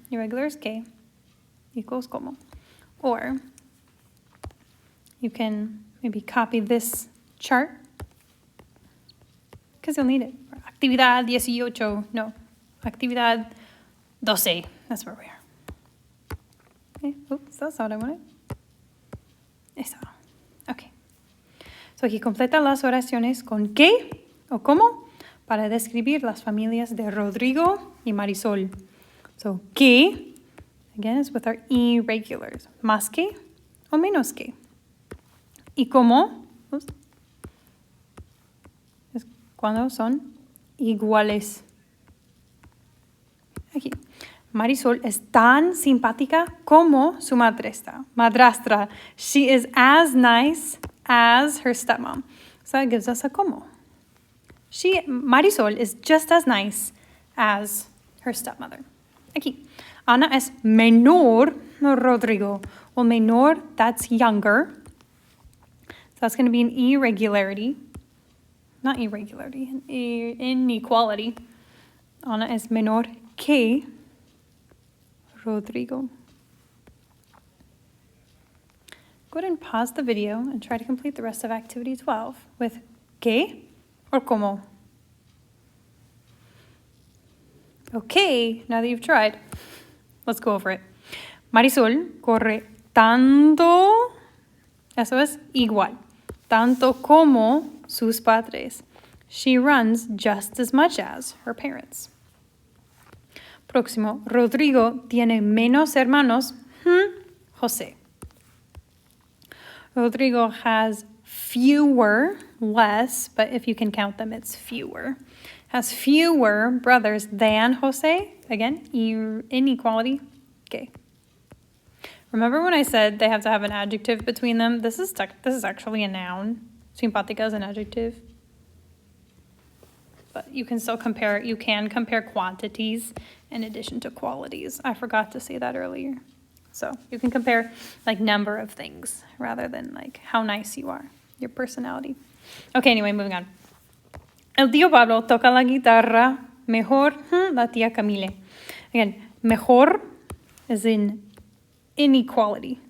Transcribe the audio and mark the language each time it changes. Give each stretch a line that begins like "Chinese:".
English: Irregular is que equals como. Or you can maybe copy this chart because you'll need it.
Spanish: Actividad 18. No, actividad 12.
English: That's where we are. Okay, oops, that's not what I wanted. Eso. Okay.
Spanish: So aquí completa las oraciones con que o como para describir las familias de Rodrigo y Marisol.
English: So que, again, is with our irregulars.
Spanish: Más que o menos que. Y como es cuando son iguales. Aquí. Marisol es tan simpática como su madrastra.
English: She is as nice as her stepmom. So that gives us a como. Marisol is just as nice as her stepmother. Aquí.
Spanish: Ana es menor, no Rodrigo.
English: Well,
Spanish: menor,
English: that's younger. So that's going to be an irregularity. Not irregularity, an inequality.
Spanish: Ana es menor que Rodrigo.
English: Go ahead and pause the video and try to complete the rest of activity 12 with que or como. Okay, now that you've tried, let's go over it.
Spanish: Marisol corre tanto, eso es igual, tanto como sus padres.
English: She runs just as much as her parents.
Spanish: Próximo, Rodrigo tiene menos hermanos, José.
English: Rodrigo has fewer, less, but if you can count them, it's fewer. Has fewer brothers than José. Again, inequality. Okay. Remember when I said they have to have an adjective between them? This is actually a noun. Simpática is an adjective. But you can still compare, you can compare quantities in addition to qualities. I forgot to say that earlier. So you can compare like number of things rather than like how nice you are, your personality. Okay, anyway, moving on.
Spanish: El tío Pablo toca la guitarra mejor la tía Camille.
English: Again, mejor is in inequality.